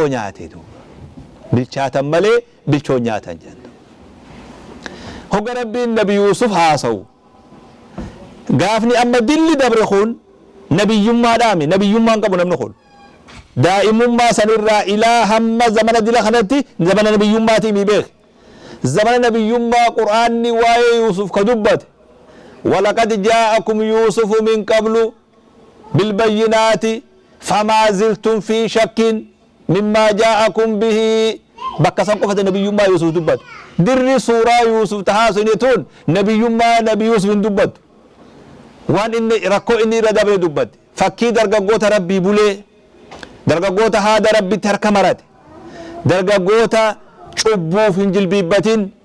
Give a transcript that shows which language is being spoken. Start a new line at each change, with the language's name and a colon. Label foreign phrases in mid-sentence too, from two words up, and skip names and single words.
Oromo: nyaate duuba bilchaatan malee bilchoo nyaatan jedhan hogga rabbiin nabi Yuusuf haasawu gaafni amma dilli dabre kun nabiyyummaadhaami nabiyyummaan qabu namni kun daa'imummaa sanirraa ilaa hamma zamana dila kanatti zamana nabiyyummaatii mi beek zamana nabiyyummaa qur'aanni waa'ee Yuusuf ka dubbate
Arabic: ولقد جاءكم يوسف من قبل بالبينات فما زلتم في شك مما جاءكم به
Oromo: bakka san qofate nabiyyummaa Yuusuf dubbatu dirri suuraa Yuusuf tahaasuniituun nabiyyummaa nabi Yuusuf hin dubbatu waan inni rakkoo inni irra dabre dubbate fakkii dargaggoota rabbii bulee dargaggoota haada rabbitti harka marate dargaggoota cubbuuf hin jilbiibbatin